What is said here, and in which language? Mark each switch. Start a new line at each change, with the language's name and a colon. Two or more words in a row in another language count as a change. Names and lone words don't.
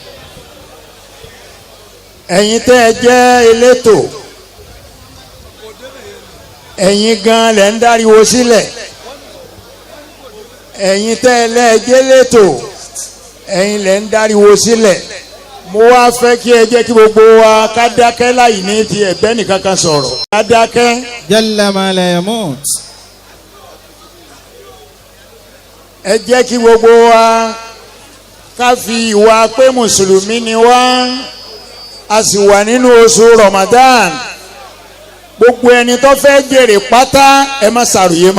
Yoruba: ẹ̀yin tẹ́ ẹ jẹ́ elétò ẹ̀yin gan lẹ̀ ń dáríwo sílẹ̀ ẹ̀yin tẹ́ ẹ lẹ́ẹ̀jẹ́ elétò ẹ̀yin lẹ̀ ń dáríwo sílẹ̀ mo wá fẹ́ kí ẹ jẹ́ kí gbogbo wa ká dákẹ́ láì ní ti ẹ̀gbẹ́ nìkan kan sọ̀rọ̀ ká dákẹ́.
Arabic: جل من لا يموت.
Yoruba: ẹ jẹ́ kí gbogbo wa ká fi ìwà pé mùsùlùmí ni wá a sì wà nínú oṣù Ramadan gbogbo ẹni tó fẹ́ jèrè pátá ẹ má ṣàròyé má.